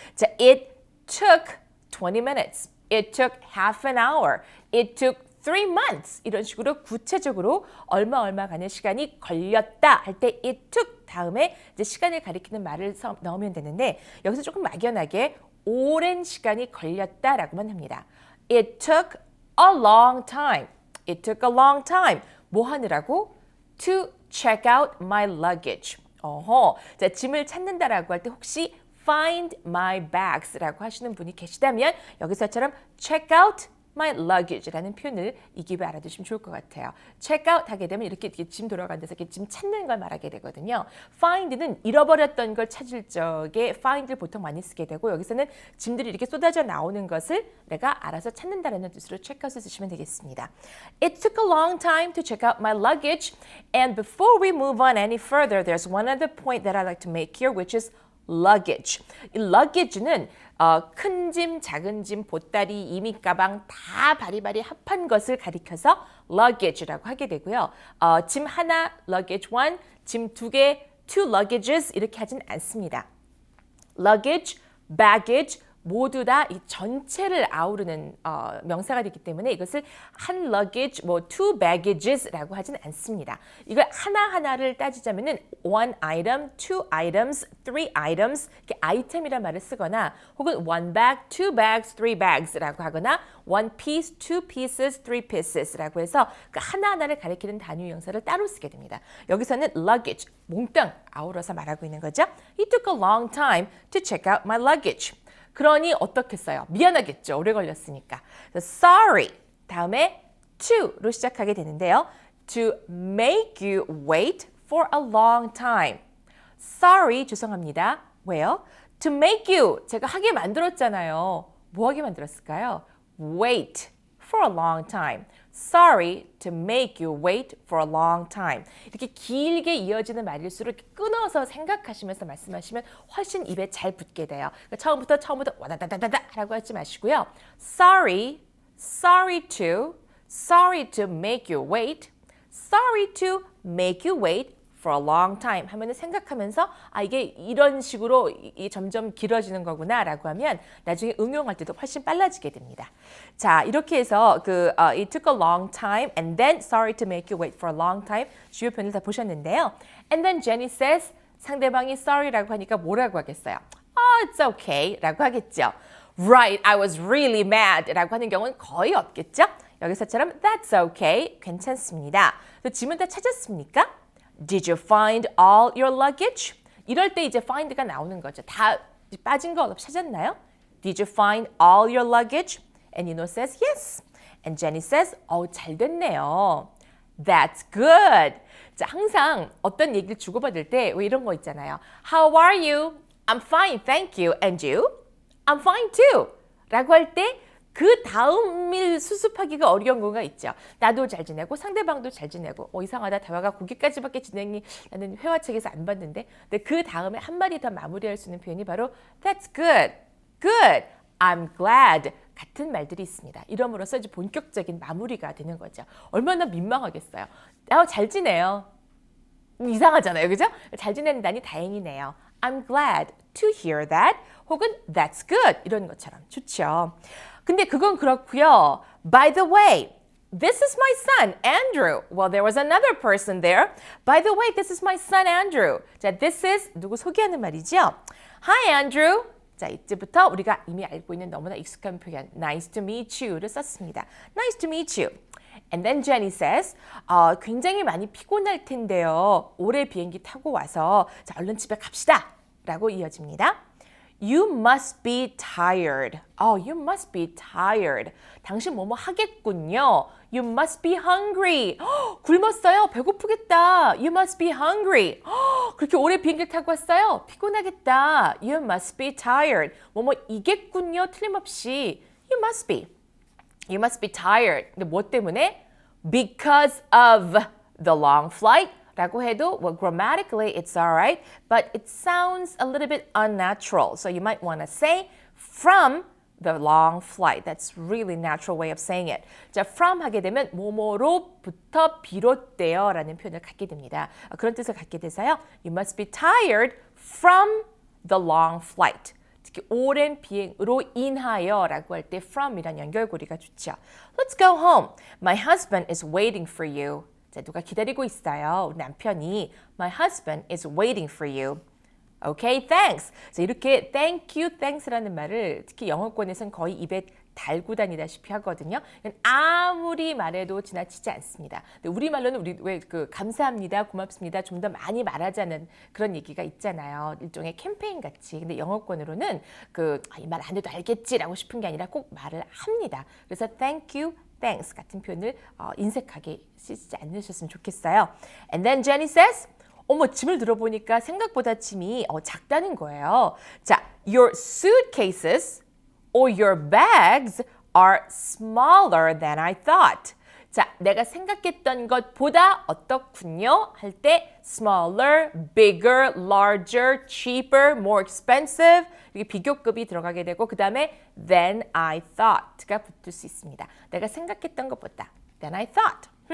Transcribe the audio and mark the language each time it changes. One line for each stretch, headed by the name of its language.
English: 자, it took 20 minutes. It took half an hour. It took months
Korean: 이런 식으로 구체적으로 얼마간의 시간이 걸렸다 할 때
English: it took
Korean: 다음에 이제 시간을 가리키는 말을 넣으면 되는데 여기서 조금 막연하게 오랜 시간이 걸렸다라고만 합니다.
English: It took a long time. It took a long time.
Korean: 뭐 하느라고?
English: To check out my luggage.
Korean: 자, 짐을 찾는다라고 할 때 혹시
English: find my bags
Korean: 라고 하시는 분이 계시다면 여기서처럼
English: check out my luggage
Korean: 라는 표현을 이 기회에 알아두시면 좋을 것 같아요.
English: check out
Korean: 하게 되면 이렇게 짐 돌아가는 데서 이렇게 짐 찾는 걸 말하게 되거든요. find는 잃어버렸던 걸 찾을 적에 find를 보통 많이 쓰게 되고 여기서는 짐들이 이렇게 쏟아져 나오는 것을 내가 알아서 찾는다라는 뜻으로
English: check out
Korean: 을 쓰시면 되겠습니다.
English: It took a long time to check out my luggage and before we move on any further there's one other point that I'd like to make here which is luggage.
Korean: 이 luggage는 큰 짐, 작은 짐, 보따리, 이민 가방 다 바리바리 합한 것을 가리켜서 luggage라고 하게 되고요. 짐 하나,
English: luggage one,
Korean: 짐 두 개,
English: two luggages
Korean: 이렇게 하진 않습니다. luggage, baggage 모두 다 이 전체를 아우르는 명사가 되기 때문에 이것을 한 luggage, 뭐
English: two baggages
Korean: 라고 하진 않습니다. 이걸 하나하나를 따지자면은
English: one item, two items, three items
Korean: 이렇게 아이템이란 말을 쓰거나 혹은
English: one bag, two bags, three bags
Korean: 라고 하거나
English: one piece, two pieces, three pieces
Korean: 라고 해서 그 하나하나를 가리키는 단위 형사를 따로 쓰게 됩니다. 여기서는 luggage, 몽땅 아우러서 말하고 있는 거죠.
English: It took a long time to check out my luggage.
Korean: 그러니 어떻겠어요? 미안하겠죠. 오래 걸렸으니까. Sorry. 다음에 to로 시작하게 되는데요.
English: To make you wait for a long time. Sorry.
Korean: 죄송합니다. 왜요?
English: To make you.
Korean: 제가 하게 만들었잖아요. 뭐 하게 만들었을까요?
English: Wait for a long time. Sorry to make you wait for a long time.
Korean: 이렇게 길게 이어지는 말일수록 이렇게 끊어서 생각하시면서 말씀하시면 훨씬 입에 잘 붙게 돼요. 그러니까 처음부터 와다다다다다 라고 하지 마시고요.
English: Sorry to make you wait. Sorry to make you wait for a long time
Korean: 하면은 생각하면서 이게 이런 식으로 점점 길어지는 거구나 라고 하면 나중에 응용할 때도 훨씬 빨라지게 됩니다. 자, 이렇게 해서
English: it took a long time and then sorry to make you wait for a long time
Korean: 주요 표현을 다 보셨는데요.
English: And then Jenny says
Korean: 상대방이 sorry라고 하니까 뭐라고 하겠어요?
English: It's okay
Korean: 라고 하겠죠.
English: Right, I was really mad
Korean: 라고 하는 경우는 거의 없겠죠. 여기서처럼
English: that's okay,
Korean: 괜찮습니다. 짐은 다 찾았습니까?
English: Did you find all your luggage?
Korean: 이럴 때 이제 find가 나오는 거죠. 다 빠진 거 없이 찾았나요?
English: Did you find all your luggage? And Yuno says yes. And Jenny says,
Korean: 잘 됐네요.
English: That's good.
Korean: 자, 항상 어떤 얘기를 주고받을 때 왜 이런 거 있잖아요.
English: How are you? I'm fine, thank you. And you? I'm fine too.
Korean: 라고 할 때 그 다음을 수습하기가 어려운 경우가 있죠. 나도 잘 지내고 상대방도 잘 지내고 이상하다 대화가 거기까지밖에 진행이 나는 회화책에서 안 봤는데 근데 그 다음에 한 마디 더 마무리할 수 있는 표현이 바로
English: That's good, good, I'm glad
Korean: 같은 말들이 있습니다. 이러므로써 이제 본격적인 마무리가 되는 거죠. 얼마나 민망하겠어요. 잘 지내요. 이상하잖아요. 그죠? 잘 지낸다니 다행이네요.
English: I'm glad to hear that
Korean: 혹은
English: That's good
Korean: 이런 것처럼 좋죠. 근데 그건 그렇고요.
English: By the way, this is my son, Andrew. Well, there was another person there. By the way, this is my son, Andrew.
Korean: 자,
English: this is
Korean: 누구 소개하는 말이죠?
English: Hi, Andrew.
Korean: 자, 이제부터 우리가 이미 알고 있는 너무나 익숙한 표현
English: Nice to meet you
Korean: 를 썼습니다. Nice to meet you.
English: And then Jenny says,
Korean: 굉장히 많이 피곤할 텐데요. 오래 비행기 타고 와서 자, 얼른 집에 갑시다. 라고 이어집니다.
English: You must be tired. You must be tired.
Korean: 당신 뭐뭐 하겠군요.
English: You must be hungry.
Korean: 굶었어요. 배고프겠다.
English: You must be hungry.
Korean: 그렇게 오래 비행기를 타고 왔어요. 피곤하겠다.
English: You must be tired.
Korean: 뭐뭐 이겠군요. 틀림없이.
English: You must be. You must be tired.
Korean: 근데 뭐 때문에?
English: Because of the long flight.
Korean: 라고 해도
English: well, grammatically it's alright, but it sounds a little bit unnatural. So you might want to say from the long flight. That's really natural way of saying it.
Korean: 자, from 하게 되면 뭐뭐로부터 비롯되어 라는 표현을 갖게 됩니다. 그런 뜻을 갖게 돼서요.
English: You must be tired from the long flight.
Korean: 특히 오랜 비행으로 인하여 라고 할 때 from이란 연결고리가 좋죠.
English: Let's go home. My husband is waiting for you.
Korean: 자, 누가 기다리고 있어요. 우리 남편이
English: My husband is waiting for you. Okay, thanks.
Korean: 자, 이렇게
English: thank you, thanks
Korean: 라는 말을 특히 영어권에서는 거의 입에 달고 다니다시피 하거든요. 아무리 말해도 지나치지 않습니다. 근데 우리말로는 우리 왜 그 감사합니다, 고맙습니다 좀 더 많이 말하자는 그런 얘기가 있잖아요. 일종의 캠페인 같이. 근데 영어권으로는 이 말 안 해도 알겠지라고 싶은 게 아니라 꼭 말을 합니다. 그래서
English: thank you, thanks
Korean: 같은 표현을 인색하게 쓰지 않으셨으면 좋겠어요.
English: And then Jenny says,
Korean: 어머, 짐을 들어보니까 생각보다 짐이 작다는 거예요.
English: 자, your suitcases or your bags are smaller than I thought.
Korean: 자, 내가 생각했던 것보다 어떻군요? 할 때
English: smaller, bigger, larger, cheaper, more expensive
Korean: 이렇게 비교급이 들어가게 되고 그 다음에
English: than I thought
Korean: 가 붙을 수 있습니다. 내가 생각했던 것보다
English: than I thought.